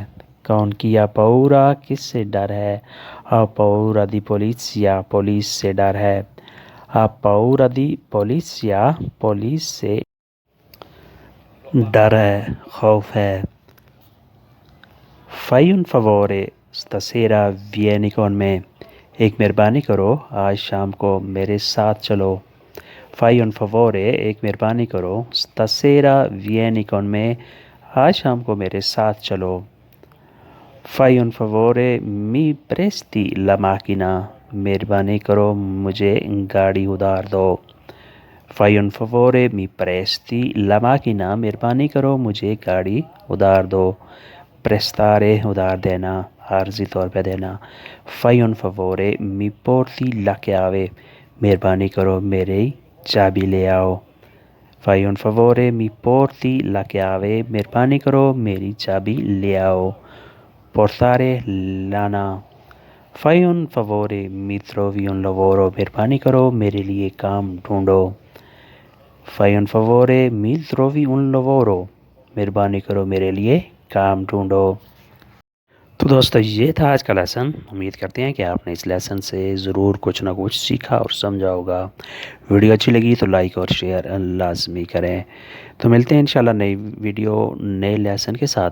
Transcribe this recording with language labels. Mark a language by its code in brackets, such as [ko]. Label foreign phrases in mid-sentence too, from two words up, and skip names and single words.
[it] con chi paura, [ur] کس سے ڈر ہے؟ [it] ha paura di polizia, [ur] پولیس سے ڈر ہے۔ [it] ha paura di polizia, [ur] پولیس سے ڈر ہے، خوف ہے۔ [it] fai un favore stasera vieni con me, [ur] ایک مہربانی کرو آج شام کو میرے ساتھ چلو۔ [it] fai un favore, [ur] ایک مہربانی کرو، [it] stasera vieni con me، [ur] آج شام کو میرے ساتھ چلو۔ [it] fai un favore mi presti la macchina, [ur] مہربانی کرو مجھے گاڑی ادھار دو۔ [it] fai un favore mi presti la macchina, [ur] مہربانی کرو مجھے گاڑی ادھار دو۔ پریستارے، ادھار دینا، عارضی طور پہ دینا۔ [it] fai un favore mi porti la chiave, [ur] مہربانی کرو میری چابی لے آؤ۔ [it] fai un favore mi porti la chiave, [ur] مہربانی کرو میری چابی لے آؤ۔ [it] پورتارے، لانا۔ fai un favore mi trovi un lavoro, [ur] مہربانی کرو میرے لیے کام ڈھونڈو۔ [it] fai un favore mi trovi un lavoro, [ur] مہربانی کرو میرے لیے کام ڈھونڈو۔ تو دوستو یہ تھا آج کا لیسن. امید کرتے ہیں کہ آپ نے اس لیسن سے ضرور کچھ نہ کچھ سیکھا اور سمجھا ہوگا. ویڈیو اچھی لگی تو لائک اور شیئر لازمی کریں. تو ملتے ہیں انشاءاللہ نئی ویڈیو نئے لیسن کے ساتھ.